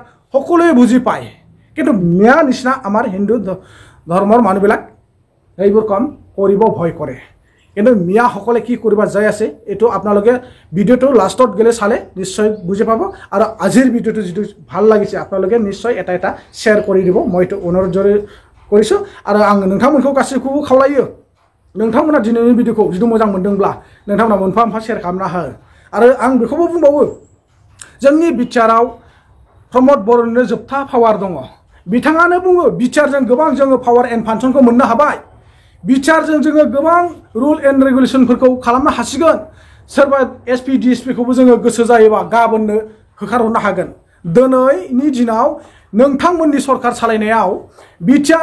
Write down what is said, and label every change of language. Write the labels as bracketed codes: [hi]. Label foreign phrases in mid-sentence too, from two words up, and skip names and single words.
[as] সকলোৱে বুজি পায় কিন্তু মিয়া নিচিনা আমাৰ হিন্দু ধৰ্মৰ মানুহবিলাক এইবোৰ কাম কৰিব ভয় কৰে কিন্তু মিয়াসকলে কি কৰিব যাই আছে এইটো আপোনালোকে ভিডিঅ'টো লাষ্টত গেলে চালে নিশ্চয় বুজি পাব আৰু আজিৰ ভিডিঅ'টো যিটো ভাল লাগিছে আপোনালোকে নিশ্চয় এটা শ্বেয়াৰ কৰি দিব মই এইটো অনুৰোধ কৰিছোঁ আৰু [brx] आं नोंथांमोनखौ गासैखौबो खावलायो नोंथांमोना दिनैनि भिडिअ'खौ जुदि मोजां मोनदोंब्ला नोंथांमोना मोनफा मोनफा शेयार खालामना हो आरो आं बेखौबो बुंबावो जोंनि बिचाराव प्रमद बर'निनो जोबथा पावार दङ बिथाङानो बुङो बिचारजों गोबां जोङो [en] power and function [brx] मोननो हाबाय बिचारजों जोङो गोबां [en] rule and regulation [brx] खालामनो हासिगोन सोरबा एसपि डिएसपिखौबो जोङो गोसो जायोबा गाबोननो होखारहरनो हागोन दिनैनि दिनाव नोंथांमोननि सरकार सालायनायाव बिटिआर